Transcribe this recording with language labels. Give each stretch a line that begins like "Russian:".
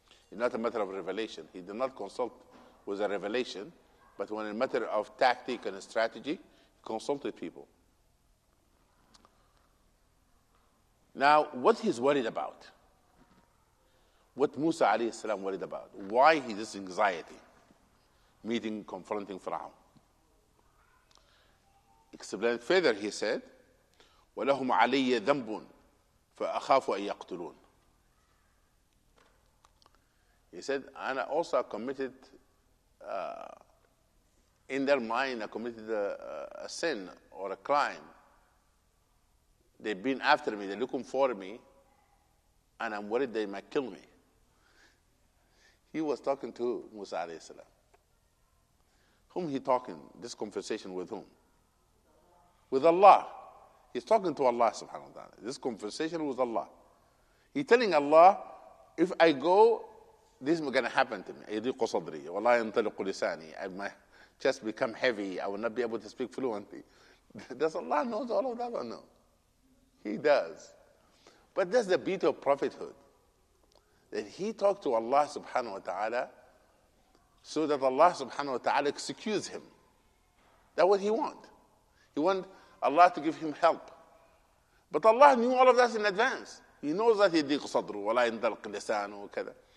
English: It's not a matter of revelation. He did not consult with a revelation, but when in a matter of tactic and strategy, he consulted people. Now, what he's worried about, what Musa alayhi salam worried about, why he this anxiety, confronting Pharaoh. Explain further, he said,
Arabic: وَلَهُمْ عَلَيَّ ذَنْبٌ فَأَخَافُ أَن يَقْتُلُونَ.
English: He said, and I also committed, in their mind, I committed a sin or a crime. They've been after me, they're looking for me, and I'm worried they might kill me. He was talking to Musa alayhi salam. Whom he talking? This conversation with whom? With Allah. He's talking to Allah subhanahu wa ta'ala. This conversation with Allah. He's telling Allah, if I go, this is going to happen to me.
Arabic: يَضِيقُ صَدْرِي وَلَا يَنْطَلِقُ لِسَانِي,
English: my chest become heavy, I will not be able to speak fluently. Does Allah know all of that or no? He does. But that's the beauty of prophethood. That he talked to Allah subhanahu wa ta'ala so that Allah subhanahu wa ta'ala executes him. That's what he wants. He wants Allah to give him help. But Allah knew all of that in advance. He knows that
Arabic: يضيق صدره ولا ينطلق لسانه وكذا.